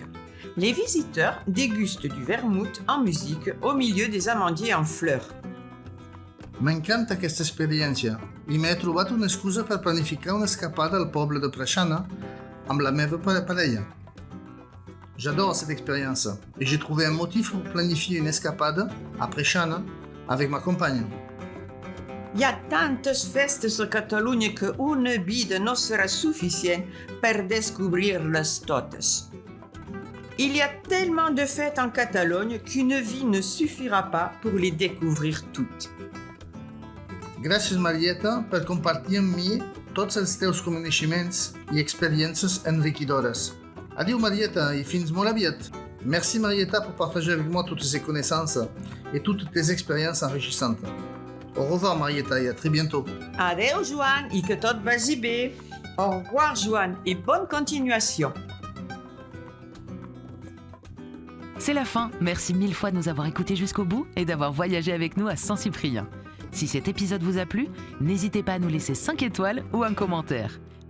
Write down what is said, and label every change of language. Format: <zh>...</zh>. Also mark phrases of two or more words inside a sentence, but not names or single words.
<fr>Les visiteurs dégustent du vermouth en musique au milieu des amandiers en fleurs.</fr> <ca>M'encanta questa esperienza i m'he trobat una excusa per planificar una escapada al poble de Prešana amb la meva parella.</ca> <fr>J'adore cette expérience et j'ai trouvé un motif pour planifier une escapade à Prešana avec ma compagne.</fr> <ca>Hi ha tantes festes a Catalunya que una vida no serà suficient per descobrir-les totes.</ca> <fr>Il y a tellement de fêtes en Catalogne qu'une vie ne suffira pas pour les découvrir toutes.</fr> <ca>Gràcies, Marieta, per compartir amb mi tots els teus coneixements i expériences enriquidores. Adieu, Marieta, i fins molt aviat.</ca> <fr>Merci, Marieta, pour partager avec moi toutes ces connaissances et toutes tes expériences enrichissantes. Au revoir, Marieta, et à très bientôt.</fr> <ca>Adeu, Joan, i que tot vagi bé.</ca> <fr>Au revoir, Joan, et bonne continuation. C'est la fin. Merci 1000 fois de nous avoir écoutés jusqu'au bout et d'avoir voyagé avec nous à Saint-Cyprien. Si cet épisode vous a plu, n'hésitez pas à nous laisser 5 étoiles ou un commentaire.</fr>